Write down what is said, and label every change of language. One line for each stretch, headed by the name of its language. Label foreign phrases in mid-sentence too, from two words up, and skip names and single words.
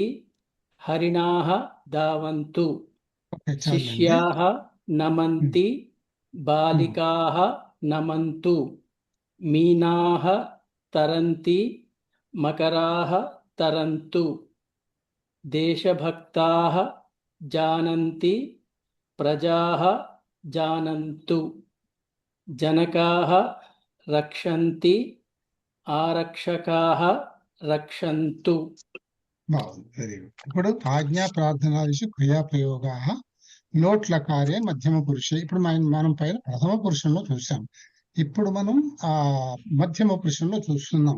Sanskrit: हरिणाः धावन्तु शिष्याः नमन्ति बालिकाः नमन्तु मीनाः तरन्ति मकराः तरन्तु देशभक्ताः जानन्ति प्रजाः जानन्तु जनकाः रक्षन्ति ఆరక్షకాః రక్షन्तు.
English: very good.
Sanskrit: ఇప్పుడు ఆజ్ఞా ప్రార్థనాదిషు క్రియాప్రయోగాః లోట్ లకారే మధ్యమ పురుషే.
Telugu: ఇప్పుడు మనం పైన ప్రథమ పురుషంలో చూసాం, ఇప్పుడు మనం మధ్యమ పురుషంలో చూస్తున్నాం.